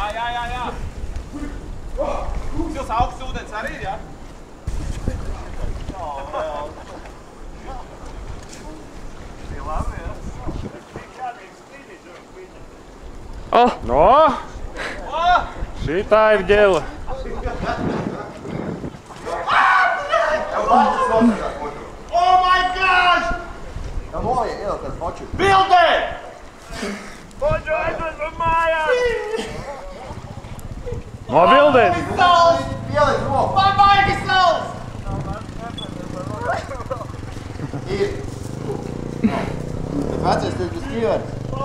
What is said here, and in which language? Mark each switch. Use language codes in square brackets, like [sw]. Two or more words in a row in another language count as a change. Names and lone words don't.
[lv] Šis augsts ūdens arī ir, jā? Oh, No! Šitā ir ģela. [en] Oh my gosh! [nl] Ja mooi, heel, dat is watje. Beelden! [lv] Boģo, aizved man mājās! Nobildēt! Sals! Pielikt roku. Man baigi sals! [nl] Hier. Het wedstrijd is dus 4.